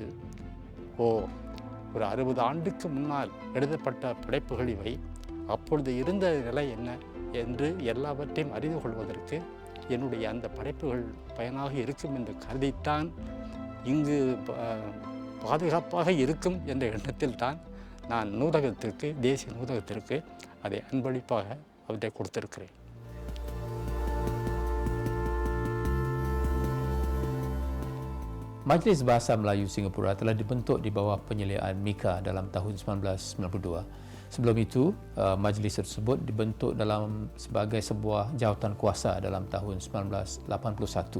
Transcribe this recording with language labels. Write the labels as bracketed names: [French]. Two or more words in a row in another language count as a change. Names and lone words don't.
[Tamil] ஒரு 60 ஆண்டுக்கு முன்னால் எழுதப்பட்ட படைப்புகள் இவை, அப்பொழுது இருந்த நிலை என்ன என்று எல்லாவற்றையும் அறிந்து கொள்வதற்கு என்னுடைய அந்த படைப்புகள் பயனாக இருக்கும் என்று கருதித்தான் இங்கு பாதுகாப்பாக இருக்கும் என்ற எண்ணத்தில் தான் நான் நூலகத்திற்கு, தேசிய நூலகத்திற்கு அதை அன்பளிப்பாக அவற்றை கொடுத்திருக்கிறேன். [Malay] Majlis Bahasa Melayu Singapura telah dibentuk di bawah penyeliaan MIKA dalam tahun 1992. Sebelum itu, majlis tersebut dibentuk sebagai sebuah jawatan kuasa dalam tahun 1981.